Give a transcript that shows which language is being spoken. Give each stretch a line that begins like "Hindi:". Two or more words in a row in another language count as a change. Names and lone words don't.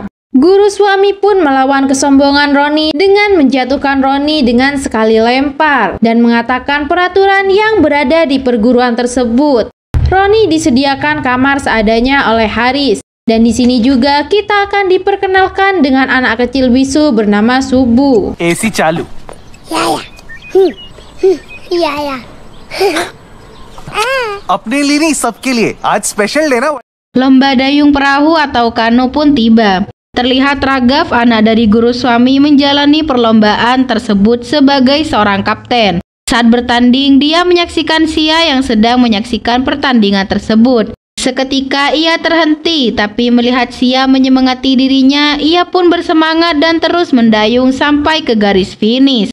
Indonesian: Guru suami pun melawan kesombongan Roni dengan menjatuhkan Roni dengan sekali lempar dan mengatakan peraturan yang berada di perguruan tersebut. Roni disediakan kamar seadanya oleh Haris. Dan di sini juga kita akan diperkenalkan dengan anak kecil bisu bernama Subu.
Hindi: AC चालू. या अपने लिए नहीं सबके लिए आज
English: special day
Hindi: ना।
Indonesian: Lomba dayung perahu atau kano pun tiba. Terlihat Raghav, anak dari guru suami, menjalani perlombaan tersebut sebagai seorang kapten. Saat bertanding, dia menyaksikan Sia yang sedang menyaksikan pertandingan tersebut. Seketika ia terhenti, tapi melihat Sia menyemangati dirinya, ia pun bersemangat dan terus mendayung sampai ke garis finish.